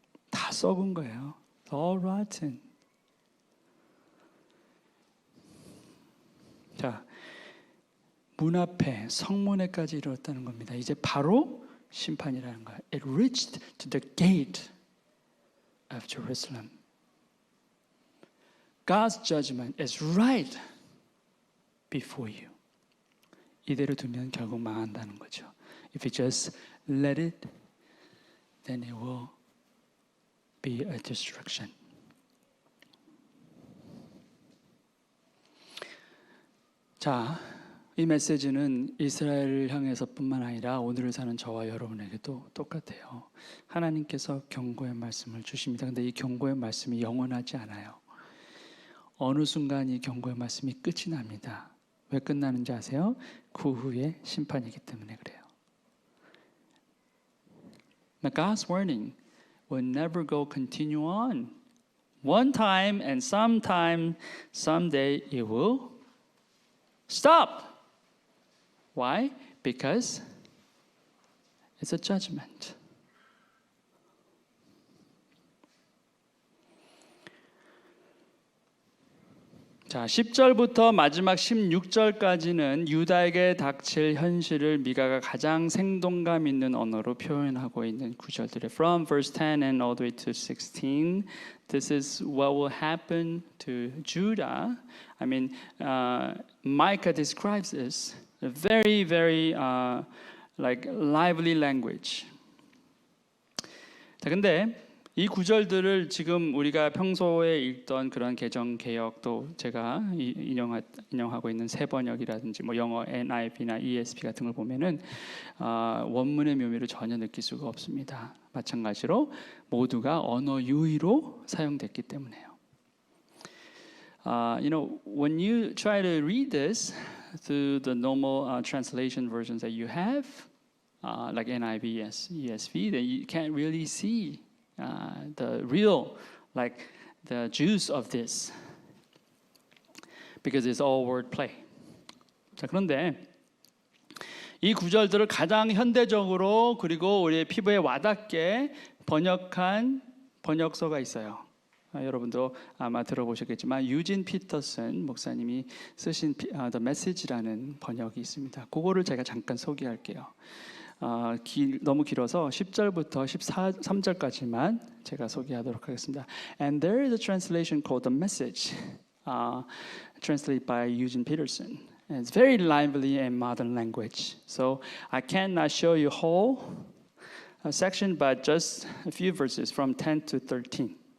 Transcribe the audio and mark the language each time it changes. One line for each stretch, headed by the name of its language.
Korean: 다 썩은 거예요.
English: All rotten.
Korean: 자, 문 앞에 성문에까지 이르렀다는 겁니다. 이제 바로 심판이라는 거예요.
English: It reached to the gate of Jerusalem. God's judgment is right before you.
Korean: 이대로 두면 결국 망한다는 거죠.
English: If you just let it, then it will be a destruction.
Korean: 자, 이 메시지는 이스라엘을 향해서뿐만 아니라 오늘을 사는 저와 여러분에게도 똑같아요. 하나님께서 경고의 말씀을 주십니다. 근데 이 경고의 말씀이 영원하지 않아요. 어느 순간 이 경고의 말씀이 끝이 납니다. 왜 끝나는지 아세요? 그 후에 심판이기 때문에 그래요.
English: Now God's warning will never go continue on. One time and sometime, someday it will stop. Why? Because it's a judgment.
Korean: 자, 10절부터 마지막 16절까지는 유다에게 닥칠 현실을 미가가 가장 생동감 있는 언어로 표현하고 있는 구절들이에요.
English: From verse 10 and all the way to 16, this is what will happen to Judah. I mean, Micah describes this a very, very like lively language.
Korean: 자, 근데 이 구절들을 지금 우리가 평소에 읽던 그런 개정 개혁도 제가 인용하고 있는 새 번역이라든지 뭐 영어 NIV나 ESV 같은 걸 보면은 원문의 묘미를 전혀 느낄 수가 없습니다. 마찬가지로 모두가 언어 유의로 사용됐기 때문에요.
English: You know, when you try to read this through the normal translation versions that you have, like NIV, ESV, then you can't really see the real, like the juice of this, because it's all wordplay.
Korean: 자, 그런데 이 구절들을 가장 현대적으로 그리고 우리의 피부에 와닿게 번역한 번역서가 있어요. 여러분도 아마 들어보셨겠지만 유진 피터슨 목사님이 쓰신 The Message라는 번역이 있습니다. 그거를 제가 잠깐 소개할게요. 너무 길어서 10절부터 13절까지만 제가 소개하도록 하겠습니다.
English: And there is a translation called The Message, translated by Eugene Peterson. And it's very lively and modern language. So I cannot show you whole section, but just a few verses from 10 to 13.